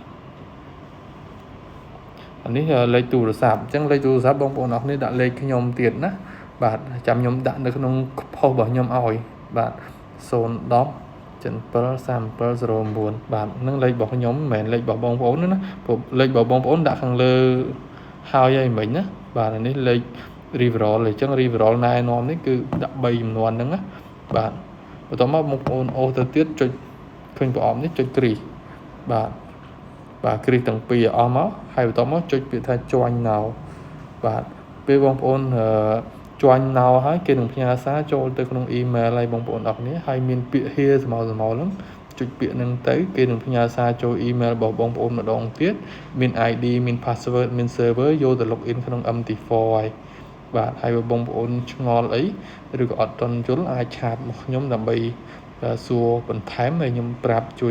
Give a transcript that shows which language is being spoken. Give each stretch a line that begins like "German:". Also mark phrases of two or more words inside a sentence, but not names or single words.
Khmer: អានេះលេខទូរស័ព្ទអញ្ចឹងលេខទូរស័ព្ទបងប្អូនអរគ្នាដាក់លេខខ្ញុំទៀតណាបាទចាំខ្ញុំដាក់នៅក្នុង post របស់ខ្ញុំឲ្យបាទ010 773709បាទនឹងលេខរបស់ខ្ញុំមិនមែនលេខរបស់បងប្អូនណាព្រោះលេខរបស់បងប្អូនដាក់ខាងលើហើយមិញណាបាទអានេះលេខ referral អញ្ចឹង referral ណែនាំនេះគឺដាក់3ចំនួនហ្នឹងណាបាទបន្តមកបងប្អូនអូស ទៅទៀតចុចឃើញប្រអប់នេះចុចគ្រីសបាទគ្រីសទាំងពីរអស់មកហើយបន្តមកចុចពាក្យថា
English: join now
Khmer: បាទពេលបងប្អូន
English: join now
Khmer: ហើយគេនឹងផ្ញើសារចូលទៅក្នុង email ឲ្យបងប្អូនអរគ្នាហើយមានពាក្យ here ស្មើហ្នឹងចុចពាក្យហ្នឹងទៅគេនឹងផ្ញើសារចូល email របស់បងប្អូនម្ដងទៀតមាន ID មាន password មាន server យកទៅ login ក្នុង MT4 ហើយបាទហើយបងប្អូនឆ្ងល់អីឬក៏អត់ទាន់យល់អាចឆាតមកខ្ញុំដើម្បីសួរបន្ថែមហើយខ្ញុំប្រាប់ជួយ